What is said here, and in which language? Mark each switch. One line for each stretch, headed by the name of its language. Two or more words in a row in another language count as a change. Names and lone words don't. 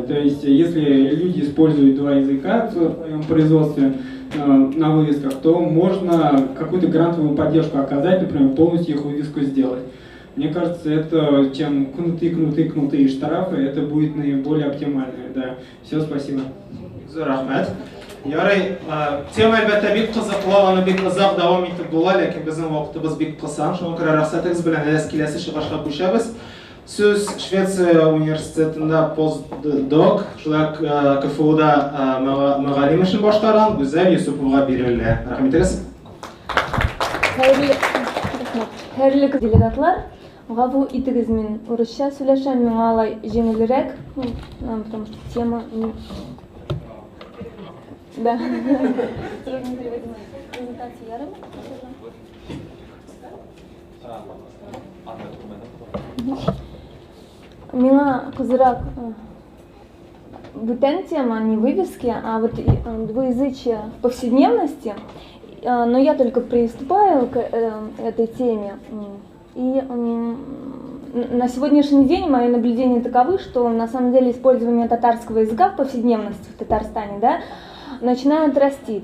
Russian: То есть, если люди используют 2 языка в своем производстве, на вывесках, то можно какую-то грантовую поддержку оказать, например, полностью их вывеску сделать. Мне кажется, это чем кнуты штрафы, это будет наиболее оптимально. Да. Все, спасибо.
Tatar: Рахмет. Ярый, тема әлбәттә бик кызыклы, аны бик озак дәвам итеп була, ләкин безнең вакытыбыз бик кыса. Шуңа күрә рөхсәтегез белән киләсе чыгышка күчәбез. Сөз Швеция университетында постдок, шулай КФУда мөгаллим эшен башкарган Гүзәл Юсуповга бирелә. Рәхмәт итегез. Хәерле делегатлар, гафу итегез, мин урысча сөйләшәм, миңа алай җиңелрәк,
Russian: потому что тема. Да.
Tatar: Миңа кызырак бүтән тема,
Russian: не вывески, а вот двуязычие в повседневности. Но я только приступаю к этой теме. И на сегодняшний день мои наблюдения таковы, что на самом деле использование татарского языка в повседневности в Татарстане, да, начинают расти.